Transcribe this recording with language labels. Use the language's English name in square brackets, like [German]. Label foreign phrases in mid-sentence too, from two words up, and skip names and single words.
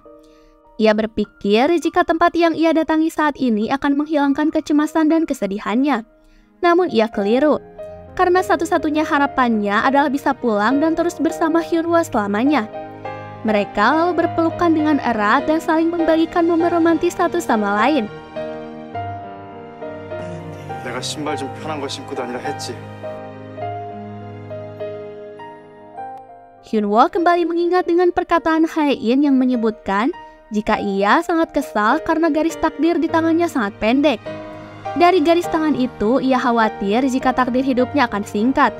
[Indonesian] Ia berpikir jika tempat yang ia datangi saat ini akan menghilangkan kecemasan dan kesedihannya. Namun ia keliru, karena satu-satunya harapannya adalah bisa pulang dan terus bersama Hyunwoo selamanya. Mereka lalu berpelukan dengan erat dan saling membagikan momen romantis satu sama lain. [Korean] 내가 신발 좀 편한 거 신고 다니라 했지. [Indonesian] Hyunwoo kembali mengingat dengan perkataan Hae-in yang menyebutkan jika ia sangat kesal karena garis takdir di tangannya sangat pendek. Dari garis tangan itu, ia khawatir jika takdir hidupnya akan singkat.